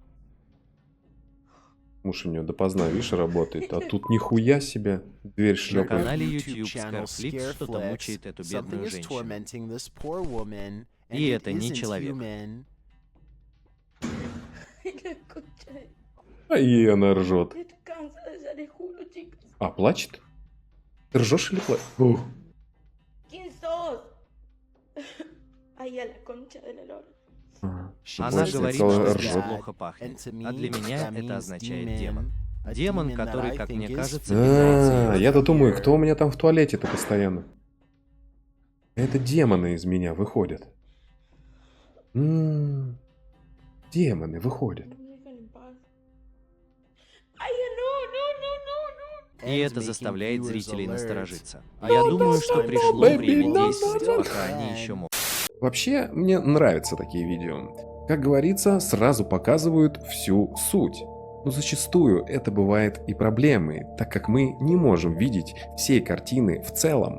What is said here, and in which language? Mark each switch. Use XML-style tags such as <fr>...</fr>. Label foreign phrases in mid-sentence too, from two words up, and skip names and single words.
<ru>Муж у нее допоздна, видишь, работает. А тут нихуя себе дверь На шлепает. канале YouTube Scareflix что-то мучает эту бедную женщину. И это не человек. А ей она ржет.</ru> <es>Estoy cansada, ya les juro, chicos.</es> <ru>А, плачет? Ты ржешь или плачешь? Ух.</ru> <es>¿Quién sos? Ay, a la concha de la lora.</es> <ru>Она Больше говорит, сказала, что ржет. здесь плохо пахнет. А для меня это означает демон. Демон, который, как мне кажется, А, питается её я-то думаю, кто у меня там в туалете-то постоянно? Это демоны из меня выходят. Демоны выходят.</ru> <es>No me dejan en paz. Ay, no, no, no, no, no.</es> <ru>И это заставляет зрителей насторожиться. Я думаю, что пришло время действовать, пока они еще могут. Вообще, мне нравятся такие видео. Как говорится, сразу показывают всю суть. Но зачастую это бывает и проблемой, так как мы не можем видеть всей картины в целом.</ru>